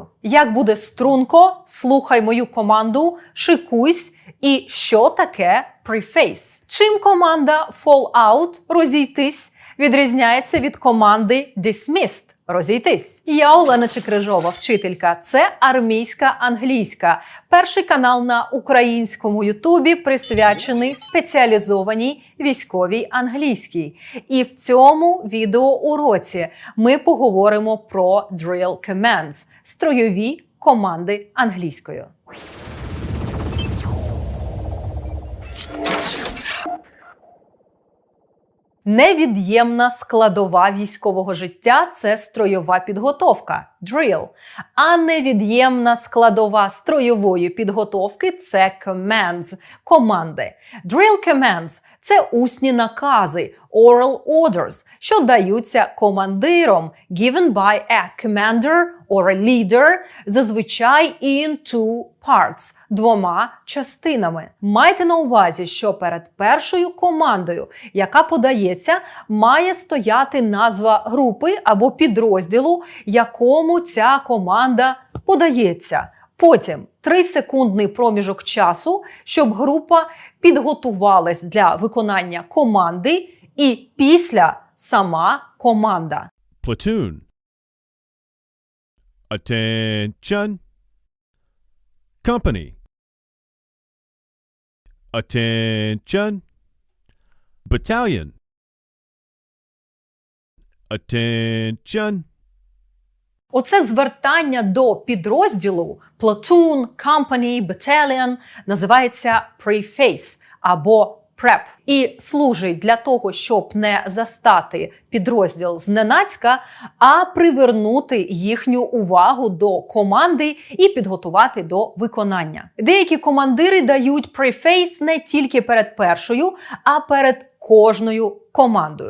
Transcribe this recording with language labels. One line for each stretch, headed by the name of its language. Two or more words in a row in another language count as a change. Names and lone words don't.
Ukrainian: Як буде струнко, слухай мою команду, шикуйсь і що таке preface? Чим команда
English: fall out,
Ukrainian: розійтись, відрізняється від команди dismissed, розійтись? Я Олена Чекрижова, вчителька. Це армійська англійська. Перший канал на українському ютубі, присвячений спеціалізованій військовій англійській. І в цьому відеоуроці ми поговоримо про
English: drill commands –
Ukrainian: стройові команди англійською. Невід'ємна складова військового життя – це стройова підготовка – drill. А невід'ємна складова строєвої підготовки – це commands – команди.
English: Drill commands –
Ukrainian: це усні накази –
English: oral orders,
Ukrainian: що даються командиром –
English: given by a commander or a leader, зазвичай in two parts –
Ukrainian: двома частинами. Майте на увазі, що перед першою командою, яка подається, має стояти назва групи або підрозділу, якому ця команда подається. Потім 3-секундний проміжок часу, щоб група підготувалась для виконання команди, і після сама команда.
English: Platoon. Attention. Company. Attention. Battalion. Attention.
Ukrainian: Оце звертання до підрозділу
English: platoon, company, battalion
Ukrainian: називається preface або prep. І служить для того, щоб не застати підрозділ зненацька, а привернути їхню увагу до команди і підготувати до виконання. Деякі командири дають preface не тільки перед першою, а перед кожною командою.